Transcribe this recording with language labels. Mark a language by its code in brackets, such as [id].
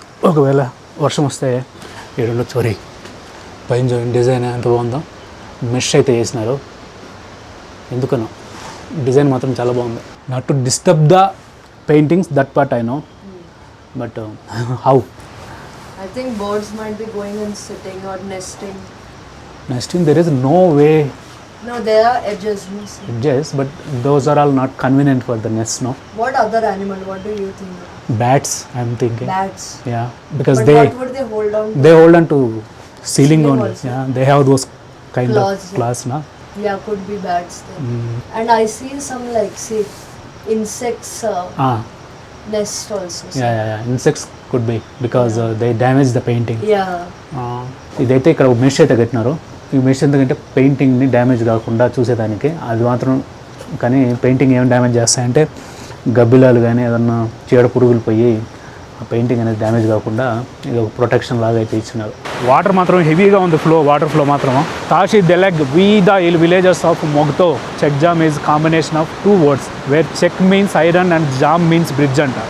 [te] ఒకవేళ వర్షం వస్తే ఏడులో చోరీ పైన చూడండి డిజైన్ ఎంత బాగుందో. మెష్ అయితే వేసినారు, ఎందుకనో డిజైన్ మాత్రం చాలా బాగుంది. [en] Not to disturb the paintings, that part I know, but how I think birds might be going and sitting or nesting. Nesting, there is no way. No, there are edges. Edges, but those are all not convenient for the nest, no? What other animal? What do you think? Bats, I'm thinking. Bats. Yeah, because But what would they hold on to? they hold on to ceiling only. Also. Yeah, they have those kind Claws, of claws, no? Yeah, could be bats then. And I see some like, see, insects nest also. Yeah. Insects could be because they damage the painting. Yeah. [te] ఇదైతే ఇక్కడ mesh అయితే కట్టినారు. ఈ mesh ఎందుకంటే పెయింటింగ్ని damage కాకుండా చూసేదానికి, అది మాత్రం. కానీ పెయింటింగ్ ఏమైనా డ్యామేజ్ చేస్తాయంటే గబ్బిలాలు కానీ ఏదన్నా చీడ పురుగులు పోయి ఆ పెయింటింగ్ అనేది డ్యామేజ్ కాకుండా ఇది ఒక ప్రొటెక్షన్ లాగా అయితే ఇచ్చినారు. వాటర్ మాత్రం హెవీగా ఉంది, వాటర్ ఫ్లో మాత్రం. [en] Tashi Delek we the villages of Mogtho Chekjam is combination of 2 words where chek means iron and jam means bridge అంట.